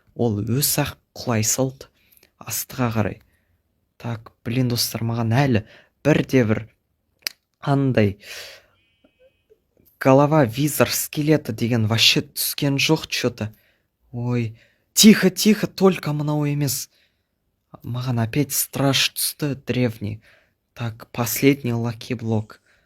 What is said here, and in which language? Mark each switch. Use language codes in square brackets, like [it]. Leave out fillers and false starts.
[kk] Ол өз-ақ құлай салды астыға қарай. [ru] Так, блин, [kk] достар, маған әлі бір андай [ru] голова визор скелета [kk] деген [ru] вообще [kk] түскен жоқ что-то. [ru] Ой, тихо, только [kk] мынау емес. Маған [ru] опять страж [kk] түсті, [ru] древний. Так, последний лаки-блок.